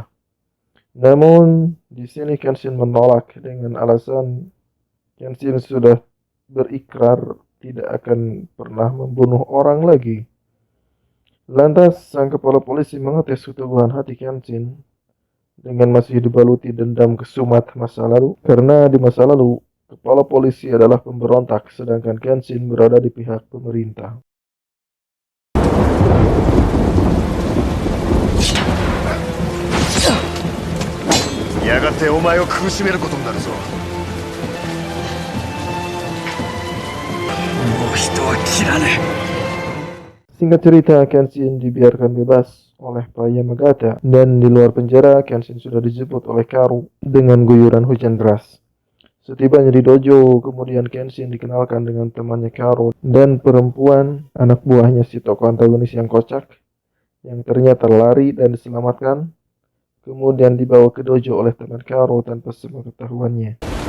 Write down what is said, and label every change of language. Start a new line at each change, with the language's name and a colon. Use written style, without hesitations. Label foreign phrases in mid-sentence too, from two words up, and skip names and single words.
Indonesian: Namun di sini Kenshin menolak dengan alasan Kenshin sudah berikrar tidak akan pernah membunuh orang lagi. Lantas, sang kepala polisi mengetes keteguhan hati Kenshin dengan masih dibaluti dendam kesumat masa lalu. Karena di masa lalu, kepala polisi adalah pemberontak, sedangkan Kenshin berada di pihak pemerintah.
Japanese: やがてお前を苦しめることになるぞ。もう人は切らねえ。
Indonesian: Singkat cerita, Kenshin dibiarkan bebas oleh Pak Yamagata, dan di luar penjara, Kenshin sudah dijemput oleh Karu dengan guyuran hujan deras. Setibanya di dojo, kemudian Kenshin dikenalkan dengan temannya Karu dan perempuan, anak buahnya si tokoh antagonis yang kocak, yang ternyata lari dan diselamatkan, kemudian dibawa ke dojo oleh teman Karu tanpa sepengetahuannya.